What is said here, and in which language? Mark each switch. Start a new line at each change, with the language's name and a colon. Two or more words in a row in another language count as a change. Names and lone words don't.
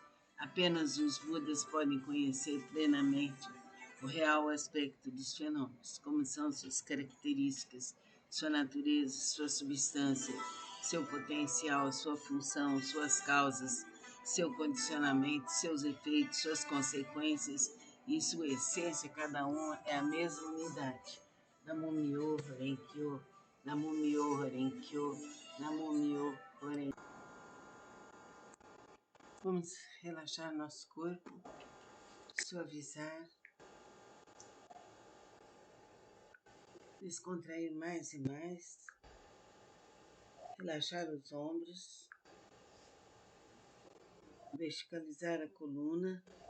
Portuguese: Apenas os Budas podem conhecer plenamente o real aspecto dos fenômenos, como são suas características, sua natureza, sua substância, seu potencial, sua função, suas causas, seu condicionamento, seus efeitos, suas consequências e sua essência. Cada uma é a mesma unidade.
Japanese: Namo Myo Horenkyo, Namo Myo Horenkyo, Namo Myo Horenkyo.
Portuguese: Vamos relaxar nosso corpo, suavizar, descontrair mais e mais, relaxar os ombros, verticalizar a coluna.